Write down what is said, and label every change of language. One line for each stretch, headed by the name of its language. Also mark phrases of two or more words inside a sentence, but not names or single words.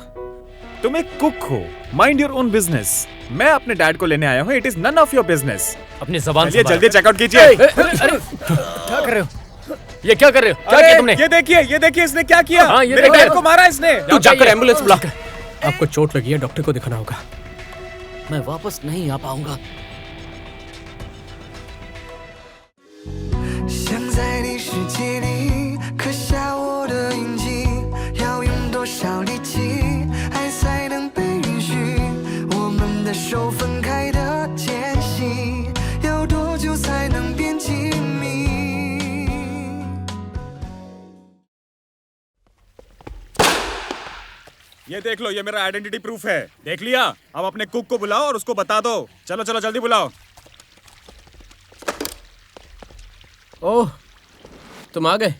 Hindi: तुम एक कुक हो,
English: mind your own business.
Hindi: मैं अपने डैड को लेने आया हूँ,
English: it is none of your business.
Hindi: अपनी जबान चलिए जल्दी चेकआउट कीजिए। अरे क्या कर रहे हो? ये क्या कर रहे हो? क्या किया तुमने? ये देखिए इसने क्या किया। हाँ, ये मेरे देखिए। डैड को मारा इसने। तू जाकर एम्बुलेंस बुला कर। आपको चोट लगी है, डॉक्टर को दिखाना होगा। मैं वापस नहीं आ पाऊंगा।
Chinese: 想在你世界里刻下我的印记，要用多少力气，爱才能被允许？我们的手分开的间隙，要多久才能变亲密？
Hindi: ये देख लो, ये मेरा
English: identity proof
Hindi: है। देख लिया? अब अपने कुक को बुलाओ और उसको बता दो। चलो चलो जल्दी बुलाओ। ओह, तुम आ गए।